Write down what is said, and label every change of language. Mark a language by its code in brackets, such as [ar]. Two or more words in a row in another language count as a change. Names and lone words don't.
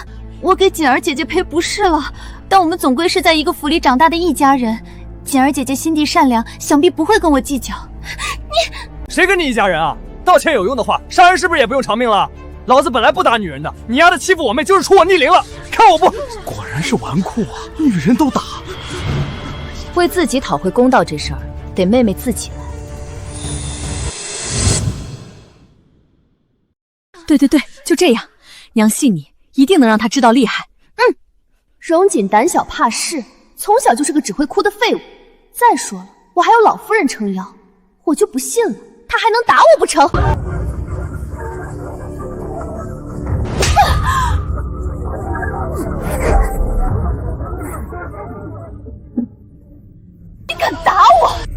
[zh] 我給景兒姐姐賠不是了，但我們總歸是在一個府裡長大的一家人，景兒姐姐心地善良，想必不會跟我計較。你誰跟你一家人啊？道歉有用的話，殺人是不是也不用償命了？老子本來不打女人的，你丫的欺負我妹就是出我逆鱗了，看我不…… 果然是紈絝啊，女人都打。為自己討回公道這事兒，得妹妹自己來。對對對，就這樣，娘信你，一定能讓她知道厲害。榮瑾膽小怕事，從小就是個只會哭的廢物。再說了，我還有老夫人撐腰，我就不信了，她還能打我不成？你敢打我？